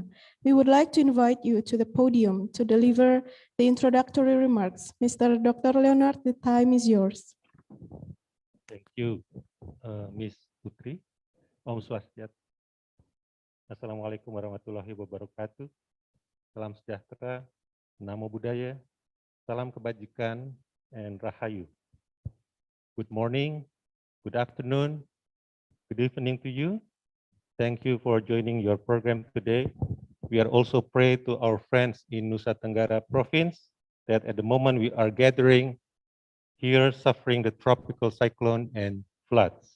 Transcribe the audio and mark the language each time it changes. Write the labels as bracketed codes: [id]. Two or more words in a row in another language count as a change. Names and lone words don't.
[en] We would like to invite you to the podium to deliver the introductory remarks. Mr. Dr. Leonard, the time is yours. Thank you, Ms. Putri. [ban] Om Swastiastu. [ar] السلام عليكم ورحمة الله وبركاته. [id] Salam sejahtera, [pi] Namo Buddhaya, [id] salam kebajikan, [en] and Rahayu. Good morning, good afternoon, good evening to you. Thank you for joining your program today. We are also pray to our friends in Nusa Tenggara Province that at the moment we are gathering here suffering the tropical cyclone and floods.